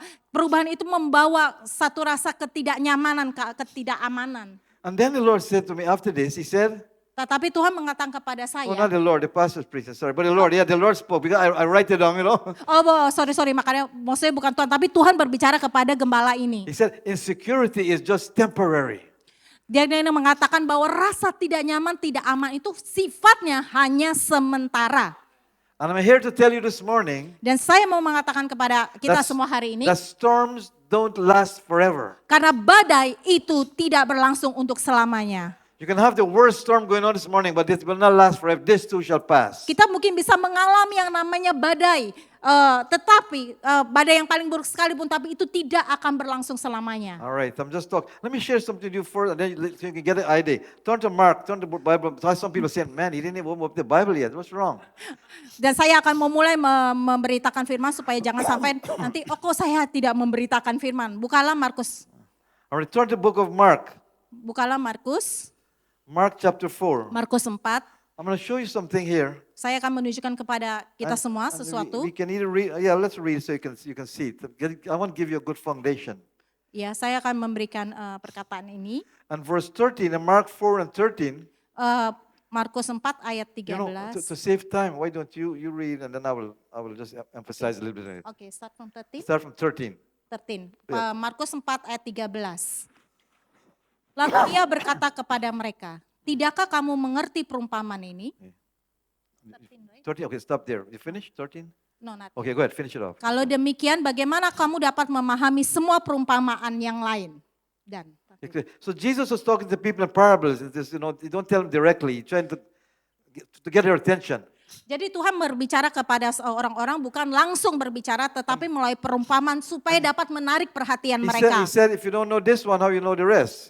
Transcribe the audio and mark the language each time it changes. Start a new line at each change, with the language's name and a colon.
Indonesian: Perubahan itu membawa satu rasa ketidaknyamanan, ketidakamanan.
English: And then the Lord said to me after this, He said,
Indonesian: Tetapi Tuhan mengatakan kepada saya,
English: oh, not the Lord, the pastor's preaching, sorry. But the Lord, yeah, the Lord spoke because I write it down, you know. sorry,
Indonesian: makanya maksudnya bukan Tuhan, tapi Tuhan berbicara kepada gembala ini.
English: He said, insecurity is just temporary.
Indonesian: Dia mengatakan bahwa rasa tidak nyaman, tidak aman itu sifatnya hanya sementara.
English: And I'm here to tell you this morning
Indonesian: Dan saya mau mengatakan kepada kita
English: That's-
Indonesian: semua hari ini,
English: that storms don't last forever.
Indonesian: karena badai itu tidak berlangsung untuk selamanya.
English: You can have the worst storm going on this morning, but it will not last forever. This too shall pass.
Indonesian: Kita mungkin bisa mengalami yang namanya badai, tetapi badai yang paling buruk sekalipun, tapi itu tidak akan berlangsung selamanya.
English: All right, I'm just talking. Let me share something with you first, and then so you can get an idea. Turn to Mark, turn to the Bible. Some people say, man, he didn't even open the Bible yet. What's wrong?
Indonesian: Dan saya akan memulai memberitakan firman supaya jangan sampai nanti, oh kok saya tidak memberitakan firman. Bukalah Markus,
English: All right, turn to the book of Mark.
Indonesian: bukalah Markus,
English: Mark chapter 4.
Indonesian: Markus 4.
English: I'm going to show you something here.
Indonesian: Saya akan menunjukkan kepada kita
English: And-
Indonesian: semua
English: and
Indonesian: sesuatu.
English: We can either read, yeah, let's read so you can see it. I want to give you a good foundation.
Indonesian: Ya, saya akan memberikan perkataan ini.
English: And verse 13, in Mark 4 and 13,
Indonesian: Markus 4 ayat
English: you know,
Indonesian: 13.
English: to save time, why don't you read and then I will just emphasize a little bit on it. Oke, start from 13. Start from 13. 13.
Indonesian: Ya. Markus 4 ayat 13. Lalu ia berkata kepada mereka, tidakkah kamu mengerti perumpamaan ini?
English: 13, okay, stop there. You finished 13? No, not. Okay, go ahead, finish it off.
Indonesian: Kalau demikian, bagaimana kamu dapat memahami semua perumpamaan yang lain? Dan
English: Okay, so Jesus was talking to people in parables. It's just, you know, you don't tell them directly. You're trying to get their attention.
Indonesian: jadi Tuhan berbicara kepada orang-orang bukan langsung berbicara, tetapi melalui perumpamaan supaya dapat menarik perhatian
English: He
Indonesian: mereka.
English: said, if you don't know this one, how you know the rest?